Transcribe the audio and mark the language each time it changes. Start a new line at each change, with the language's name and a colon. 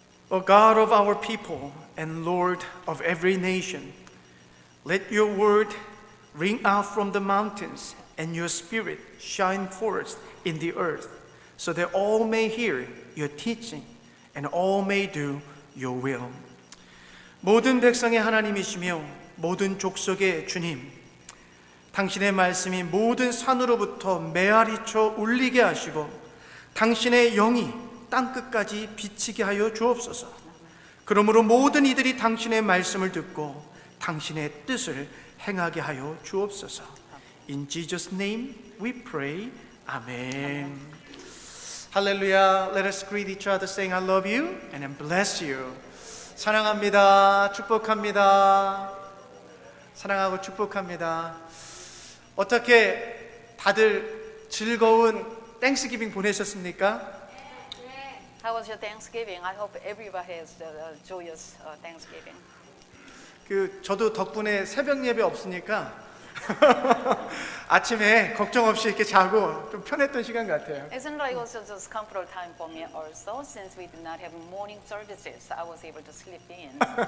English: O God of our people and Lord of every nation, let your word ring out from the mountains and your spirit shine forth in the earth, so that all may hear your teaching and all may do your will.
Korean: 모든 백성의 하나님이시며 모든 족속의 주님, 당신의 말씀이 모든 산으로부터 메아리쳐 울리게 하시고 당신의 영이 땅끝까지 비치게 하여 주옵소서. 그러므로 모든 이들이 당신의 말씀을 듣고 당신의 뜻을 행하게 하여 주옵소서.
English: In Jesus' name we pray. Amen. Hallelujah. Let us greet each other saying I love you and I bless you.
Korean: 사랑합니다. 축복합니다. 사랑하고 축복합니다. 어떻게 다들 즐거운 땡스기빙 보내셨습니까?
English: How was your Thanksgiving? I hope everybody has a joyous Thanksgiving.
Korean: 저도 덕분에 새벽 예배 없으니까 아침에 걱정 없이 이렇게 자고 좀 편했던 시간 같아요.
English: Isn't like also just comfortable time for me also, since we did not have morning services, I was able to sleep in.